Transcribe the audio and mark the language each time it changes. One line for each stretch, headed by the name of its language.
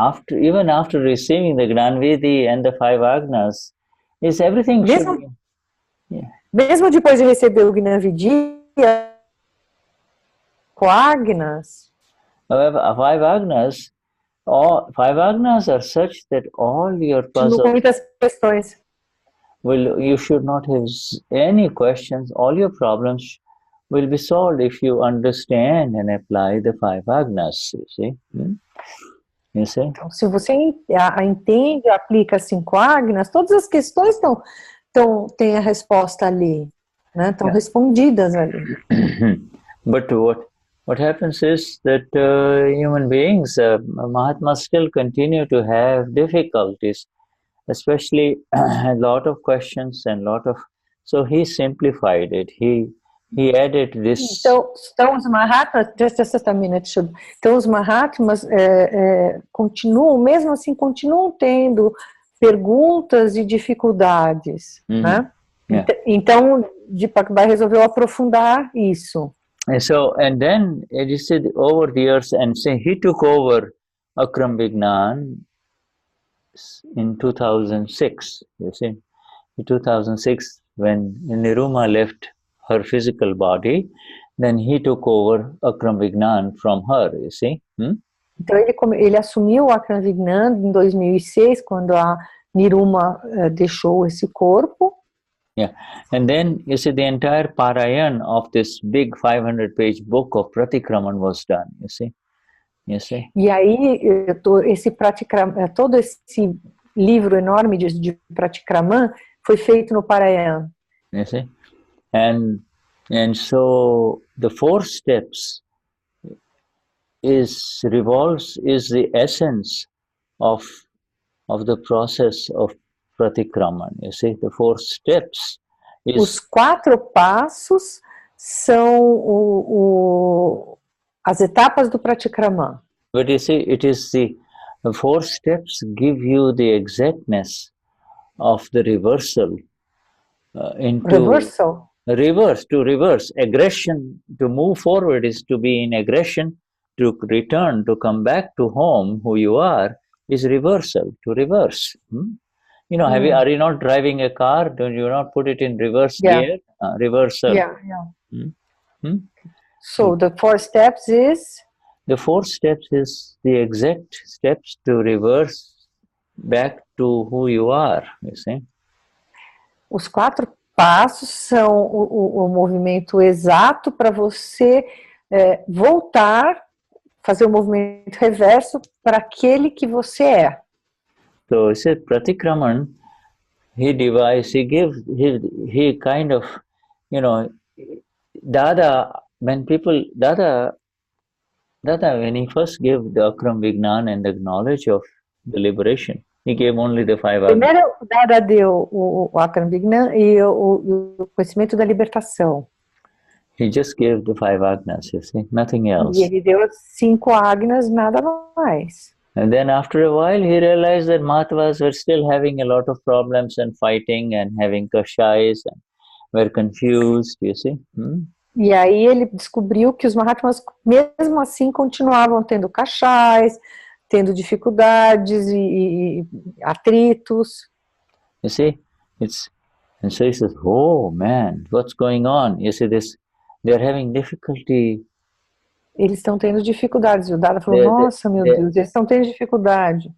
English: Even after receiving the Gnan Vidhi and the 5 Agnas, is everything
Portuguese: mesmo depois de receber o Gnan Vidhi, Agnas.
English: However, 5 Agnas are such that all your puzzles,
Portuguese: muitas questões.
English: You should not have any questions. All your problems will be solved if you understand and apply the 5 Agnas, you see. You see?
Portuguese: Então, se você entende e aplica as 5 Agnas, todas as questões têm a resposta ali, né? Estão respondidas ali.
English: But what happens is that human beings, Mahatmas, still continue to have difficulties, especially a lot of questions and so he simplified it. He added this.
Portuguese: Então os Mahatmas,
English: just a minute,
Portuguese: Shuddha. Então os Mahatmas continuam, mesmo assim, continuam tendo perguntas e dificuldades, né? Então Deepakbhai resolveu aprofundar isso.
English: And then you see, over the years, and say he took over Akram Vignan in 2006. You see, in 2006, when Niruma left her physical body, then he took over Akram Vignan from her. You see.
Portuguese: Então ele assumiu o Akram Vignan em 2006, quando a Niruma deixou esse corpo.
English: Yeah, and then you see the entire Parayan of this big 500-page book of Pratikraman was done. You see.
Portuguese: E aí todo esse livro enorme de Pratikraman foi feito no Parayan.
English: You see, and And so the 4 steps is the essence of the process of pratikraman. You see, the 4 steps
Portuguese: Os
English: is
Portuguese: 4 passos são as etapas do pratikraman.
English: but you see, it is the 4 steps give you the exactness of the reversal into Reversal. reverse aggression. To move forward is to be in aggression, to return, to come back to home, who you are, is reversal, to reverse. You know, are you not driving a car? Don't you not put it in reverse gear? Reversal. Yeah. So the 4 steps is? The 4 steps is the exact steps to reverse back to who you are, you see.
Portuguese: Os 4 passos são o movimento exato para você voltar, fazer o movimento reverso para aquele que você é.
English: So he said Pratikraman, he kind of, you know, Dada, when he first gave the Akram Vignan and the knowledge of the liberation, he gave only the 5 agnas.
Portuguese: Primeiro, o Dada deu o Akram Vignan e o conhecimento da libertação.
English: He just gave the 5 agnas, you see, nothing else.
Portuguese: E ele deu 5 agnas, nada mais.
English: And then after a while, he realized that Mahatmas were still having a lot of problems and fighting and having kashais and were confused, you see.
Portuguese: E aí ele descobriu que os Mahatmas, mesmo assim, continuavam tendo kashais, tendo dificuldades e atritos.
English: You see, and so he says, oh man, what's going on? You see this, they're having difficulty.
Portuguese: Eles estão tendo dificuldades. E o Dada falou, nossa, meu Deus, eles estão tendo dificuldade.